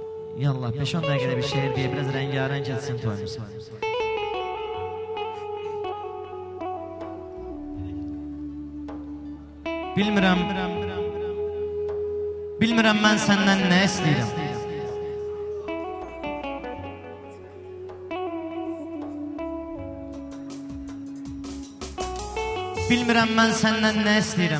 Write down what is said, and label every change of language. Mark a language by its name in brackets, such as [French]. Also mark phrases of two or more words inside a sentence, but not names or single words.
[Turkish] Yallah 5-10 dakikada bir şehir diye biraz rengarenk etsin toyumuz. [Azerbaijani] Bilmirəm mən səndən nə istəyirəm. Bilmirəm mən səndən nə istəyirəm.